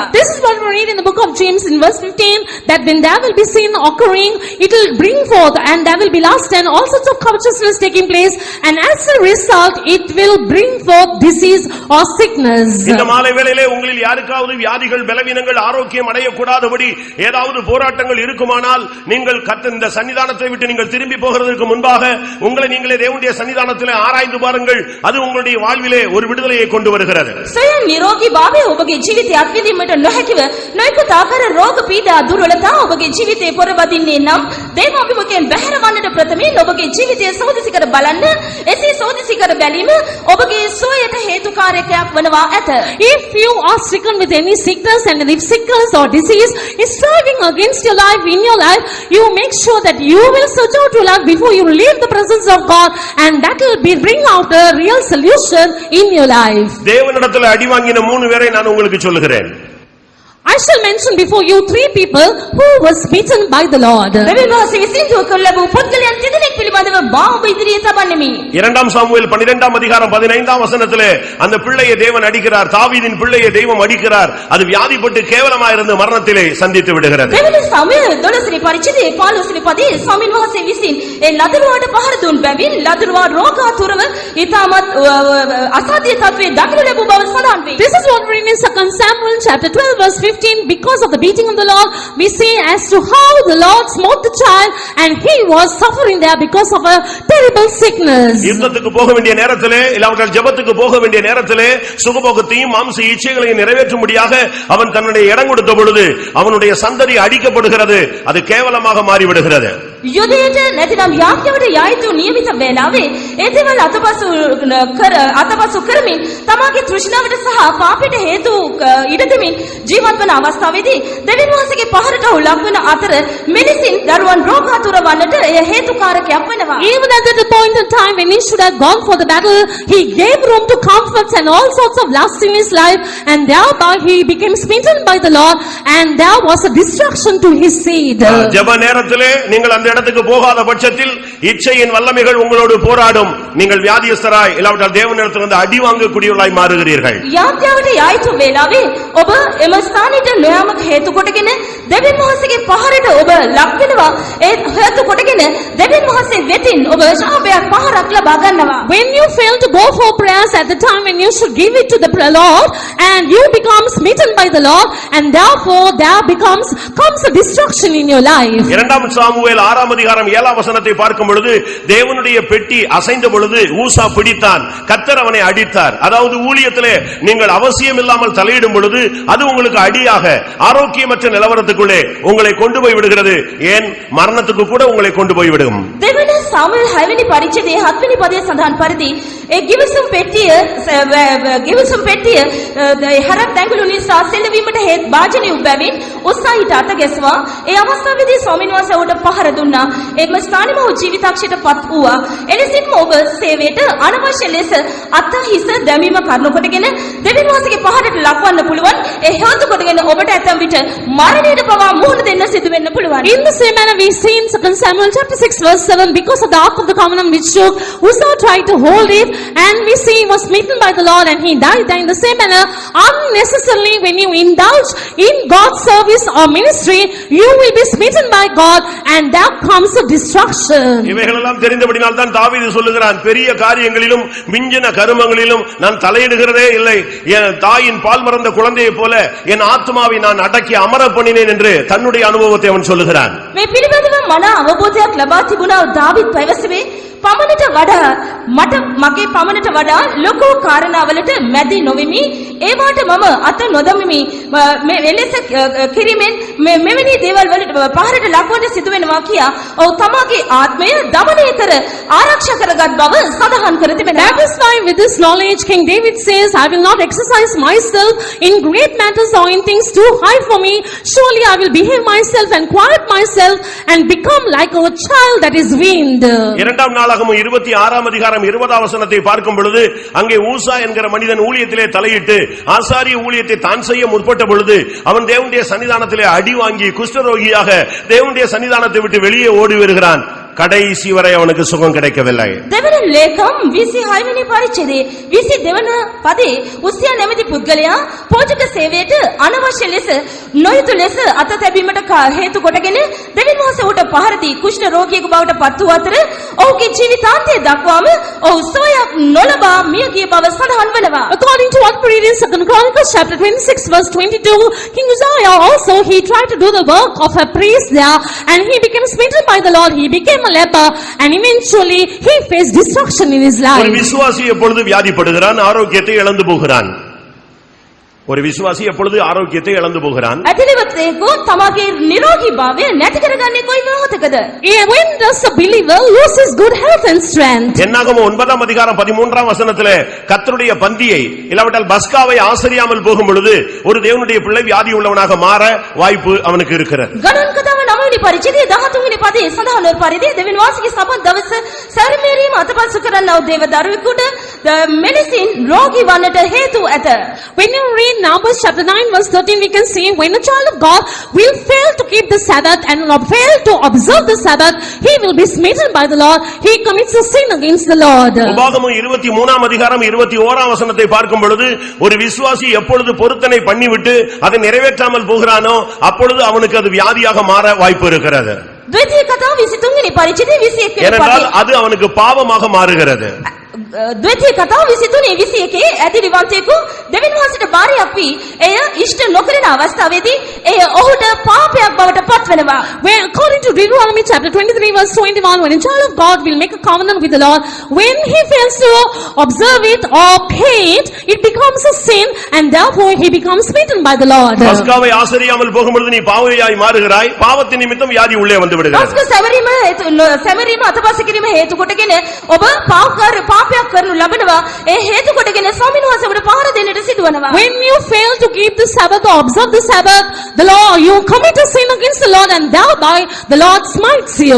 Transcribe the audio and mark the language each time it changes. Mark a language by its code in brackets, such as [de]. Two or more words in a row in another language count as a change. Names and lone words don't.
[en] This is what we read in the book of James in verse 15, that when there will be sin occurring, it will bring forth, and there will be lust and all sorts of covetousness taking place, and as a result, it will bring forth disease or sickness. [ta] இந்த மாலை வேளையிலே உங்களில் யாருக்காவது வியாதிகள் பலவீனங்கள் ஆரோக்கியம் அடையக்கூடாதபடி ஏதாவது போராட்டங்கள் இருக்குமானால் நீங்கள் இந்த சன்னிதானத்தை விட்டு நீங்கள் திரும்பி போகிறதற்கு முன்பாக உங்களை நீங்களே தேவனுடைய சன்னிதானத்திலே ஆராய்ந்து பாருங்கள். அது உங்களுடைய வாழ்விலே ஒரு விடுதலையை கொண்டு வருகிறது. [si] स्वयं නිරෝගී භාවය ඔබගේ ජීවිතය අත්විඳීමට නොහැකිව නොයෙකුත් ආකාර රෝග පීඩා දුර්වලතා ඔබගේ ජීවිතේ පොරවදින්නේ නම් දේව අභිමුඛයෙන් බැහැර වන්නට ප්‍රථමයෙන් ඔබගේ ජීවිතය සෝදිසි කර බලන්න. එසේ සෝදිසි කර බැලීම ඔබගේ සුවයට හේතුකාරකයක් වනවා ඇත. [en] If you are stricken with any sickness, and if sickness or disease is striving against your life, in your life, you make sure that you will search out your life before you leave the presence of God, and that will bring out a real solution in your life. [ta] தேவனிடத்தில் அடி வாங்கின 3 பேரை நான் உங்களுக்கு சொல்லுகிறேன். [en] I shall mention before you 3 people who was smitten by the Lord. [si] දෙවියන් වහන්සේ විසින් දුක ලැබූ පුද්ගලයන් තිදෙනෙක් පිළිබඳව මා ඔබ ඉදිරියේ තබන්නෙමි. [ta] 2 சாமுவேல் 12ஆம் அதிகாரம் 15ஆம் வசனத்திலே அந்த பிள்ளையை தேவன் அடிக்கிறார். தாவீதின் பிள்ளையை தெய்வம் அடிக்கிறார். அது வியாதிப்பட்டு கேவலமாக இருந்து மரணத்திலே சந்தித்து விடுகிறது. [si] දෙවනි සමූහය 12 වෙනි පරිච්ඡේදයේ 15 වෙනි පදයේ ස්වාමීන් වහන්සේ විසින් ඒ ලදරුවාට පහර දුන් බැවින් ලදරුවා රෝගාතුරව ඊටමත් අසාධ්‍ය තත්වයේ දකිනු ලැබූ බව සඳහන් වේ. [en] This is what we read in 2 Samuel chapter 12 verse 15. Because of the beating of the Lord, we see as to how the Lord smote the child, and he was suffering there because of a terrible sickness. [ta] யுத்தத்துக்கு போக வேண்டிய நேரத்திலே இல்லாவிட்டால் ஜெபத்துக்கு போக வேண்டிய நேரத்திலே சுகபோகத்தையும் மாம்ச இச்சைகளையும் நிறைவேற்றும்படியாக அவன் தன்னுடைய இடம் கொடுத்த பொழுது அவனுடைய சந்ததி அடிக்கப்படுகிறது. அது கேவலமாக மாறிவிடுகிறது. [si] යුදයට නැතිනම් යාඥාවට යායුතු නියමිත වේලාවේ ඒ දේවල් අතපසු කරමින් තමාගේ තෘෂ්ණාවට සහ පාපයට හේතු ඉඩ දෙමින් ජීවත් වන අවස්ථාවේදී දෙවියන් වහන්සේගේ පහරට ලක් වන අතර මෙලෙසින් දරුවන් රෝගාතුර වන්නට එය හේතුකාරකයක් වෙනවා. [en] Even at the point in time when he should have gone for the battle, he gave room to comforts and all sorts of lust in his life, and thereby he became smitten by the Lord, and there was a destruction to his seed. [ta] ஜெப நேரத்திலே நீங்கள் அந்த இடத்துக்கு போகாத பட்சத்தில் இச்சையின் வல்லமைகள் உங்களோடு போராடும். நீங்கள் வியாதியஸ்தராய் இல்லாவிட்டால் தேவனிடத்தில் வந்து அடி வாங்கக்கூடியவர்களாய் மாறுகிறீர்கள். [si] යාඥාවට යායුතු වේලාවේ ඔබ එම ස්ථානෙට නොයාමක හේතු කොටගෙන දෙවියන් වහන්සේගේ පහරට ඔබ ලක් වෙනවා. ඒ හේතු කොටගෙන දෙවියන් වහන්සේ වෙතින් ඔබ ශාපයක් පහරක් ලබා ගන්නවා. [en] When you fail to go for prayers at the time when you should give it to the Lord, and you become smitten by the Lord, and therefore there comes a destruction in your life. [ta] 2 சாமுவேல் 6ஆம் அதிகாரம் 7ஆம் வசனத்தை பார்க்கும் பொழுது தேவனுடைய பெட்டி அசைந்த பொழுது ஊசா பிடித்தான், கர்த்தர் அவனை அடித்தார். அதாவது ஊழியத்திலே நீங்கள் அவசியம் இல்லாமல் தலையிடும் பொழுது அது உங்களுக்கு அடியாக ஆரோக்கியமற்ற நிலவரத்துக்குள்ளே உங்களை கொண்டு போய் விடுகிறது. ஏன் மரணத்துக்கு கூட உங்களை கொண்டு போய் விடும். [si] දෙවන සාමුවෙල් 6 වෙනි පරිච්ඡේදයේ 7 වෙනි පදයේ සඳහන් පරිදි ඒ ගිවිසුම් පෙට්ටිය හරක් දැඟලු නිසා සෙලවීමට හේත් වාජනීය බැවින් උත්සාහිත අත ගැසුවා. ඒ අවස්ථාවේදී ස්වාමීන් වහන්සේ උඩ පහර දුන්නා. එම ස්ථානෙම ජීවිතක්ෂයට පත් වූවා. එලෙසින්ම ඔබ සේවයට අනවශ්‍ය ලෙස අත හිස දැමීම කරුණු කොටගෙන දෙවියන් වහන්සේගේ පහරට ලක්වන්න පුළුවන්. ඒ හේතු කොටගෙන ඔබට ඇතම් විට මරණයට පවා මුහුණ දෙන්න සිදු වෙන්න පුළුවන්. [en] In the same manner we see in 2 Samuel chapter 6 verse 7, because of the ark of the covenant which shook, Uzzah tried to hold it, and we see he was smitten by the Lord and he died. In the same manner, unnecessarily when you indulge in God's service or ministry, you will be smitten by God, and there comes a destruction. [ta] இவைகளெல்லாம் தெரிந்தபடியால் தான் தாவீது சொல்லுகிறான், பெரிய காரியங்களிலும் மிஞ்சின கருமங்களிலும் நான் தலையிடுகிறதே இல்லை. என் தாயின் பால் மறந்த குழந்தையைப் போல என் ஆத்மாவை நான் அடக்கி அமர பண்ணினேன் என்று தன்னுடைய அனுபவத்தை அவன் சொல்லுகிறான். [si] මේ පිළිබඳව මන අවබෝධයක් ලබා තිබුණා දාවිද් පැවසුවේ පමණට වඩා මට මගේ පමණට වඩා ලොකු කාරණාවලට මැදි නොවෙමි. ඒවාට මම අත නොදමිමි. මේ වෙලෙස කිරීමෙන් මෙවැනි දේවල් වලට පහරට ලක්වන්න සිදු වෙනවා කියා ඔව් තමාගේ ආත්මය දමනය කර ආරක්ෂා කරගත් බව සඳහන් කර තිබෙනවා. [en] That is why with this knowledge King David says, I will not exercise myself in great matters or in things too high for me. Surely I will behave myself and quiet myself and become like a child that is weaned. [ta] இரண்டாம் நாள் நாளாகமம் 26ஆம் அதிகாரம் 20ஆம் வசனத்தை பார்க்கும் பொழுது அங்கே ஊசா என்கிற மனிதன் ஊழியத்திலே தலையிட்டு ஆசாரிய ஊழியத்தை தான் செய்ய முற்பட்ட பொழுது அவன் தேவனுடைய சன்னிதானத்திலே அடி வாங்கி குஷ்டரோகியாக தேவனுடைய சன்னிதானத்தை விட்டு வெளியே ஓடி வருகிறான். கடைசி வரை அவனுக்கு சுகம் கிடைக்கவில்லை. [si] දෙවන ලේකම් 26 වෙනි පරිච්ඡේදයේ 22 වන පදේ උස්සියා නැමැති පුද්ගලයා පෝෂක සේවයට අනවශ්‍ය ලෙස නොයුතු ලෙස අත තැබීමට හේතු කොටගෙන දෙවියන් වහන්සේ උට පහර දී කුෂ්ඨ රෝගියෙකු බවට පත් වූ අතර ඔහුගේ ජීවිතාන්තය දක්වාම ඔහු සුවයක් නොලබා මිය ගිය බව සඳහන් වෙනවා. [en] According to what we read in 2 Chronicles chapter 26 verse 22, King Uzziah also he tried to do the work of a priest there, and he became smitten by the Lord. He became a leper, and eventually he faced destruction in his life. [ta] ஒரு விசுவாசி எப்பொழுது வியாதிப்படுகிறான், ஆரோக்கியத்தை இழந்து போகிறான். ஒரு விசுவாசி எப்பொழுது ஆரோக்கியத்தை இழந்து போகிறான்? [si] ඇතිලිවතේකෝ තමාගේ නිරෝගී භාවය නැති කරගන්නේ කොයි මොහොතකද? [en] When does a believer lose his good health and strength? [ta] என்னாகமம் 9ஆம் அதிகாரம் 13ஆம் வசனத்திலே கர்த்தருடைய பந்தியை இல்லாவிட்டால் பஸ்காவை ஆசரியாமல் போகும் பொழுது ஒரு தேவனுடைய பிள்ளை வியாதி உள்ளவனாக மாற வாய்ப்பு அவனுக்கு இருக்கிறது. [si] ගණන් කතාව 9 වෙනි පරිච්ඡේදයේ 13 වෙනි පදයේ සඳහන් වන පරිදි දෙවියන් වහන්සේගේ සබත් දවස සැරමීරීම අතපසු කරන්නා වූ දේව දරුවෙකුට මෙලෙසින් රෝගී වන්නට හේතු ඇත. [en] When you read Numbers chapter 9 verse 13, we can see when a child of God will fail to keep the Sabbath and fail to observe the Sabbath, he will be smitten by the Lord. He commits a sin against the Lord. [ta] உபாகமம் 23ஆம் அதிகாரம் 21ஆம் வசனத்தை பார்க்கும் பொழுது ஒரு விசுவாசி எப்பொழுது பொருத்தனை பண்ணிவிட்டு அதை நிறைவேற்றாமல் போகிறானோ அப்பொழுது அவனுக்கு அது வியாதியாக மாற வாய்ப்பு இருக்கிறது. [si] ද්විතීය කතාව 23 වෙනි පරිච්ඡේදයේ 21 වෙනි [ta] ஏனென்றால் [si] පදයේ [ta] அது அவனுக்கு பாவமாக மாறுகிறது. [si] ද්විතීය කතාව 23 21 ඇදිරිවන්තයෙකු දෙවියන් වහන්සේට බාරයක් වී එය ඉෂ්ට නොකරන අවස්ථාවේදී එය ඔහුට පාපයක් බවට පත් වෙනවා. [en] When according to Deuteronomy chapter 23 verse 21, when a child of God will make a covenant with the Lord, when he fails to observe it or pay it, it becomes a sin, and therefore he becomes smitten by the Lord. [ta] பஸ்காவை ஆசரியாமல் போகும்பொழுது நீ பாவியாய் மாறுகிறாய். பாவத்தின் நிமித்தம் வியாதி உள்ளே வந்து விடுகிறது. [si] පස්ක සැමරීම අතපස කිරීම හේතු කොටගෙන ඔබ පාපයක් කරනු ලබනවා. ඒ හේතු කොටගෙන ස්වාමීන් වහන්සේ ඔබට පහර දෙන්නට සිදුවනවා. [en] When you fail to keep the Sabbath or observe the Sabbath, the Lord, you commit a sin against the Lord, and thereby the Lord smites you.